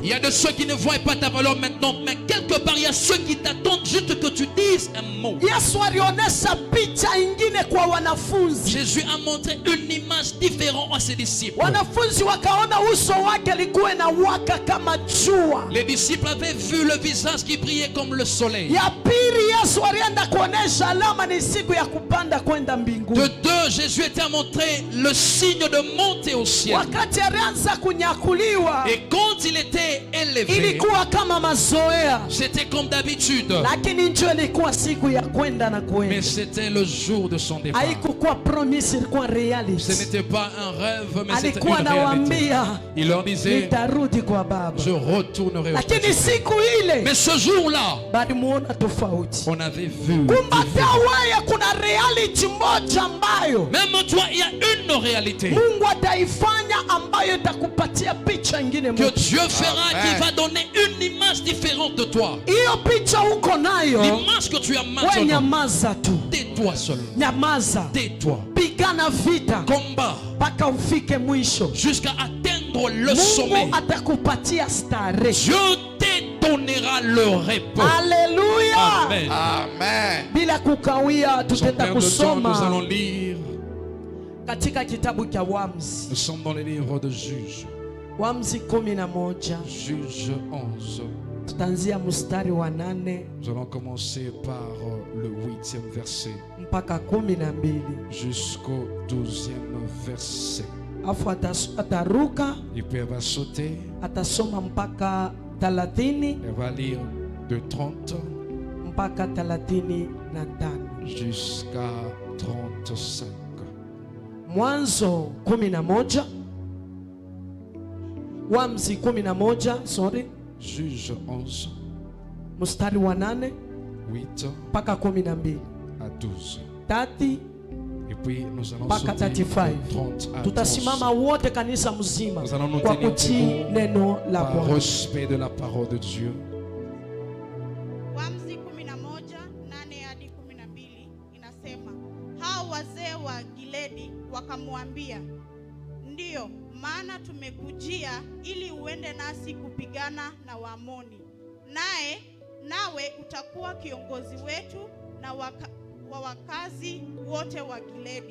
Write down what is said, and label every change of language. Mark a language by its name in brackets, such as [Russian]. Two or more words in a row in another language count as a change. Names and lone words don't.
[French] Il y a de ceux qui ne voient pas ta valeur maintenant, mais quelque part il y a ceux qui t'attendent juste que tu dises un mot. [Swahili] Yesu alionyesha picha ingine kwa wanafunzi. [French] Jésus a montré une image différente à ses disciples. [Swahili] Wanafunzi wakaona uso wake likuwe na waka kama jua. [French] Les disciples avaient vu le visage qui brillait comme le soleil. [Swahili] Ya pili, Yesu alienda kuonesha alama ni siku ya kupanda kwenda [French] De [Swahili] mbinguni. [French] deux, Jésus était à montrer le signe de monter au ciel. [Swahili] Wakati alianza kunyakuliwa, [French] Et quand il était élevé, [Swahili] ilikuwa kama mazoea, [French] c'était comme d'habitude. [Swahili] lakini njo ilikuwa siku ya kwenda na [French] Mais [Swahili] kwenda. [French] c'était le jour de son départ. [Swahili] Haikukuwa promise, ilikuwa [French] Ce [Swahili] reality. [French] n'était pas un rêve, mais c'était [Swahili] Alikuwa [French] une réalité. [Swahili] anawaambia [French] Il leur disait, [Swahili] nitarudi kwa Baba, [French] je retournerai au [Swahili] lakini [French] Père. [Swahili] siku ile [French] Mais ce jour-là, [Swahili] balimuona tofauti. [French] on avait vu. [Swahili] Kumbe wewe kuna reality moja ambayo [French] Même toi, il y a une réalité [Swahili] Mungu ataifanya ambayo itakupatia picha ingine [French] que [Swahili] mpya. [French] Dieu fera qui va donner une image différente de toi. [Swahili] Hiyo picha uko nayo, [French] L'image que tu as [Swahili] wewe [French] maintenant. [Swahili] nyamaza tu, [French] Tais-toi seulement. [Swahili] nyamaza, [French] Tais-toi. [Swahili] pigana vita [French] Combat [Swahili] mpaka ufike mwisho. [French] jusqu'à atteindre le sommet. [Swahili] Mungu atakupatia starehe. [French] Dieu te donnera le repos. [Swahili] Haleluya. Amen. Amen. Bila kukawia, [French] Sans [Swahili] tutaenda [French] perdre de temps, nous allons [Swahili] kusoma [French] lire. [Swahili] katika kitabu cha Waamuzi, [French] Nous sommes dans les livres de Juges. [Swahili] Waamuzi 11, [French] Juge 11. [Swahili] tutaanzia mstari wa 8 [French] Nous allons commencer par le 8e verset [Swahili] mpaka 12. [French] jusqu'au 12e verset. [Swahili] Afu ataruka, [French] Et puis elle va sauter, [Swahili] atasoma mpaka 30 [French] elle va lire de 30 [Swahili] mpaka 35. [French] jusqu'à 35. [Swahili] Mwanzo 11, Waamuzi 11, sorry, [French] Juge 11, [Swahili] mstari wa 8 8 mpaka 12. [French] à 12. 30 Et puis nous allons [Swahili] mpaka [French] sauter de 35. 30 à [Swahili] Tutasimama 12 wote kanisa mzima [French] Nous allons nous [Swahili] kwa [French] tenir [Swahili] kutii [French] debout [Swahili] neno la [French] par [Swahili] Bwana. [French] respect de la parole de Dieu. [Swahili] Waamuzi 11:8 hadi 12 inasema, hao wazee wa Gileadi wakamwambia, ndiyo maana tumekujia ili uende nasi kupigana na Waamoni, nawe utakuwa kiongozi wetu na wa wakazi wote wa Gileadi.